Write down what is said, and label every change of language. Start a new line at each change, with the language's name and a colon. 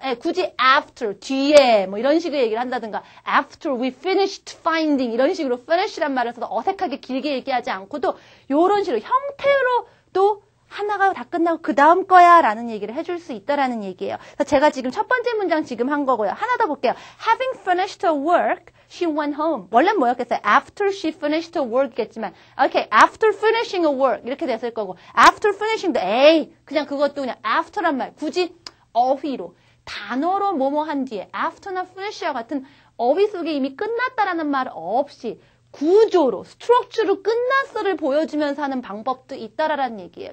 Korean: 예, 굳이 after, 뒤에 뭐 이런 식으로 얘기를 한다든가
English: after we finished finding
Korean: 이런 식으로 finish란 말을 써서 어색하게 길게 얘기하지 않고도 이런 식으로 형태로도 하나가 다 끝나고 그 다음 거야 라는 얘기를 해줄 수 있다라는 얘기예요. 그래서 제가 지금 첫 번째 문장 지금 한 거고요. 하나 더 볼게요.
English: Having finished her work, she went home.
Korean: 원래는 뭐였겠어요?
English: After she finished her work
Korean: 겠지만, okay,
English: after finishing her work
Korean: 이렇게 됐을 거고, after finishing도 에이 그냥 그것도 그냥 after란 말 굳이 어휘로 단어로 뭐뭐 한 뒤에 after나 finish와 같은 어휘 속에 이미 끝났다라는 말 없이 구조로, 스트럭처로 끝났어를 보여주면서 하는 방법도 있다라는 얘기예요.